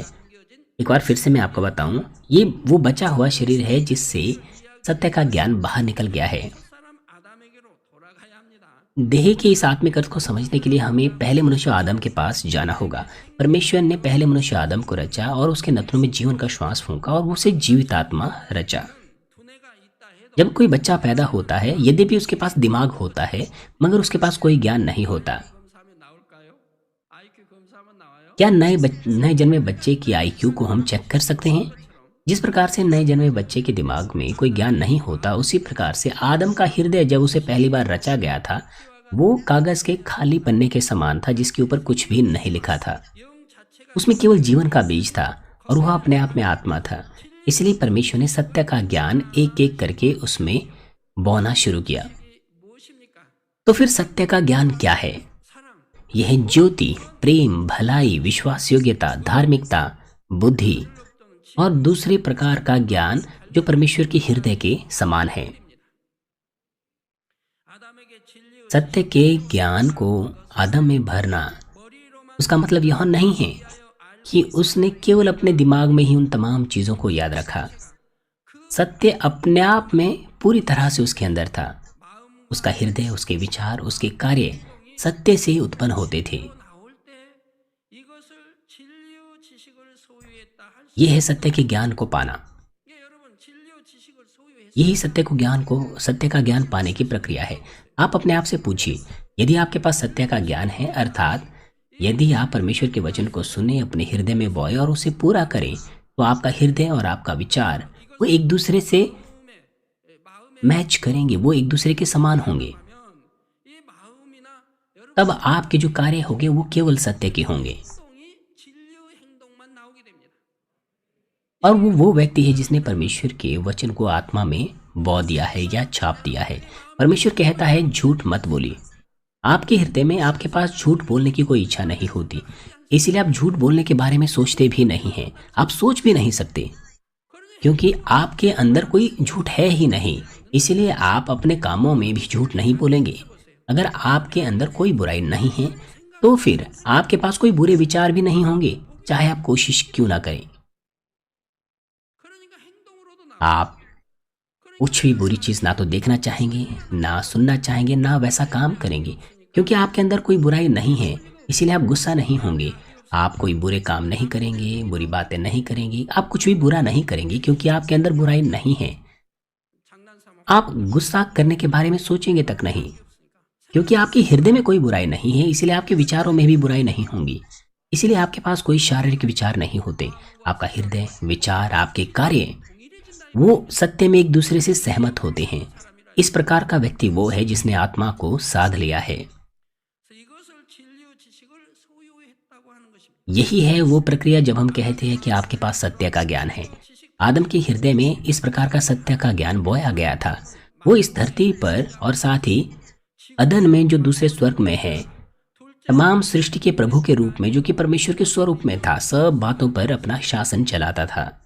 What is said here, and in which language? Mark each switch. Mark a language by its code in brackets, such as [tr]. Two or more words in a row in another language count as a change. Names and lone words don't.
[hi] एक बार फिर से मैं आपको बताऊं, ये वो बचा हुआ शरीर है जिससे सत्य का ज्ञान बाहर निकल गया है। [ko] 사람 아담에게로 돌아가야 합니다. [hi] देह के इस आत्मिक अर्थ को समझने के लिए हमें पहले मनुष्य आदम के पास जाना होगा। परमेश्वर ने पहले मनुष्य आदम को रचा और उसके नथनों में जीवन का श्वास फूंका और उसे जीवित आत्मा रचा। [ko] 두뇌가 있다 해도 [hi] जब कोई बच्चा पैदा होता है, यद्यपि उसके पास दिमाग होता है, मगर उसके पास कोई ज्ञान नहीं होता। [ko] 검사하면 나올까요? IQ 검사하면 나와요? [hi] क्या नए जन्मे बच्चे की आईक्यू को हम चेक कर सकते हैं? जिस प्रकार से नए जन्मे बच्चे के दिमाग में कोई ज्ञान नहीं होता, उसी प्रकार से आदम का हृदय जब उसे पहली बार रचा गया था, वो कागज के खाली पन्ने के समान था जिसके ऊपर कुछ भी नहीं लिखा था। [ko] 영 자체가 [hi] उसमें केवल जीवन का बीज था और वह अपने आप में आत्मा था। इसलिए परमेश्वर ने सत्य का ज्ञान एक एक करके उसमें बोना शुरू किया। [ko] 무엇입니까? [hi] तो फिर सत्य का ज्ञान क्या है? [ko] 사랑, [hi] यह ज्योति, प्रेम, भलाई, विश्वास योग्यता, धार्मिकता, बुद्धि और दूसरे प्रकार का ज्ञान जो परमेश्वर के हृदय के समान है। [ko] 아담에게 진리의 [hi] सत्य के ज्ञान को आदम में भरना, [ko] 머리로만 [hi] उसका मतलब यह नहीं है कि उसने केवल अपने दिमाग में ही उन तमाम चीजों को याद रखा। सत्य अपने आप में पूरी तरह से उसके अंदर था। [ko] 마음 [hi] उसका हृदय, उसके विचार, उसके कार्य सत्य से उत्पन्न होते थे। [ko] 나올 때 이것을 진리의 지식을 소유했다 할 수. [hi] यह है सत्य के ज्ञान को पाना। [ko] 이게 여러분 진리의 지식을 소유했어. [hi] यही सत्य का ज्ञान पाने की प्रक्रिया है। आप अपने आप से पूछिए, यदि आपके पास सत्य का ज्ञान है, अर्थात यदि आप परमेश्वर के वचन को सुने, अपने हृदय में बोए और उसे पूरा करें, तो आपका हृदय और आपका विचार वो एक दूसरे से [ko] 마음에 [hi] मैच करेंगे, वो एक दूसरे के समान होंगे। [ko] 이 마음이나 여러분 [hi] तब आपके जो कार्य होंगे वो केवल सत्य के होंगे। [ko] 행동이 진리의 행동만 나오게 됩니다. [hi] और वो व्यक्ति है जिसने परमेश्वर के वचन को आत्मा में बो दिया है या छाप दिया है। परमेश्वर कहता है, झूठ मत बोलिए। आपके हृदय में आपके पास झूठ बोलने की कोई इच्छा नहीं होती, इसीलिए आप झूठ बोलने के बारे में सोचते भी नहीं हैं। आप सोच भी नहीं सकते, क्योंकि आपके अंदर कोई झूठ है ही नहीं। इसीलिए आप अपने कामों में भी झूठ नहीं बोलेंगे। अगर आपके अंदर कोई बुराई नहीं है, तो फिर आपके पास कोई बुरे विचार भी नहीं होंगे, चाहे आप कोशिश क्यों ना करें। [ko] 그러니까 행동으로도 나. [hi] आप कुछ भी बुरी चीज ना तो देखना चाहेंगे, ना सुनना चाहेंगे, ना वैसा काम करेंगे, क्योंकि आपके अंदर कोई बुराई नहीं है। इसीलिए आप गुस्सा नहीं होंगे, आप कोई बुरे काम नहीं करेंगे, बुरी बातें नहीं करेंगे, आप कुछ भी बुरा नहीं करेंगे, क्योंकि आपके अंदर बुराई नहीं है। [ko] 장난삼아 [hi] आप गुस्सा करने के बारे में सोचेंगे तक नहीं, क्योंकि आपके हृदय में कोई बुराई नहीं है। इसलिए आपके विचारों में भी बुराई नहीं होंगी। इसीलिए आपके पास कोई शारीरिक विचार नहीं होते। आपका हृदय, विचार, आपके कार्य वो सत्य में एक दूसरे से सहमत होते हैं। इस प्रकार का व्यक्ति वो है जिसने आत्मा को साध लिया है। [ko] 그래서 이것을 진리의 지식을 소유했다고 하는 것입니다. [hi] यही है वो प्रक्रिया जब हम कहते हैं कि आपके पास सत्य का ज्ञान है। आदम के हृदय में इस प्रकार का सत्य का ज्ञान बोया गया था। वो इस धरती पर और साथ ही अदन में जो दूसरे स्वर्ग में है, तमाम सृष्टि के प्रभु के रूप में, जो कि परमेश्वर के स्वरूप में था, सब बातों पर अपना शासन चलाता था।